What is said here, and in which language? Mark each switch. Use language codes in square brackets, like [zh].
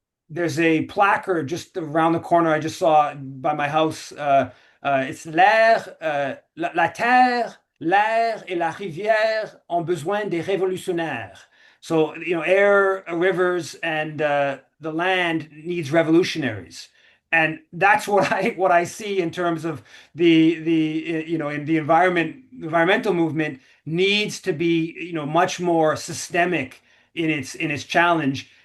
[en] There's a placard just around the corner I just saw by my house. It's [fr] la terre, l'air et la rivière ont besoin des révolutionnaires. [en] So, air, rivers, and the land needs revolutionaries. And that's what I see in terms of in the environmental movement needs to be much more systemic in its challenge.